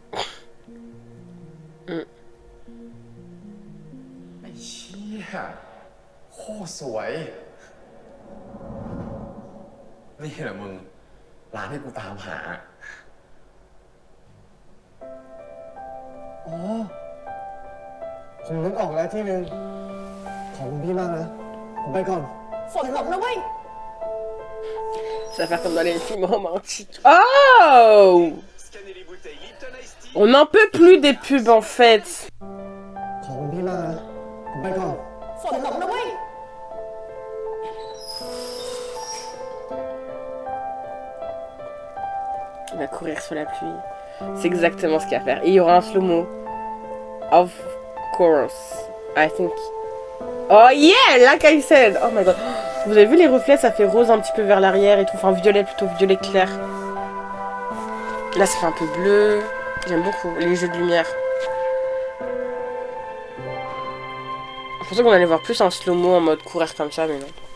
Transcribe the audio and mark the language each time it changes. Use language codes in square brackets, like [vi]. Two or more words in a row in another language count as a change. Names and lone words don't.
[th] ไอ้เชี่ยโคตรสวย นี่แหละมึง ร้านที่กูตามหา อ๋อ ผมนึกออกแล้วที่นึง ขอบคุณพี่มากนะ ผมไปก่อน ฝนตกนะเว้ย [fr] Ça va faire comme dans les films romantiques. Oh! On n'en peut plus des pubs en fait. [th] ขอบคุณพี่มากนะ ผมไปก่อน ฝนตกนะเว้ย [fr] Il va courir sur la pluie. C'est exactement ce qu'il va faire. Et il y aura un slow-mo. [en] Of course. I think. Oh yeah! Like I said! Oh my god. [fr] Vous avez vu les reflets? Ça fait rose un petit peu vers l'arrière et tout. Enfin, violet plutôt, violet clair. Là, ça fait un peu bleu. J'aime beaucoup les jeux de lumière. Je pensais qu'on allait voir plus un slow-mo en mode courir comme ça, mais non.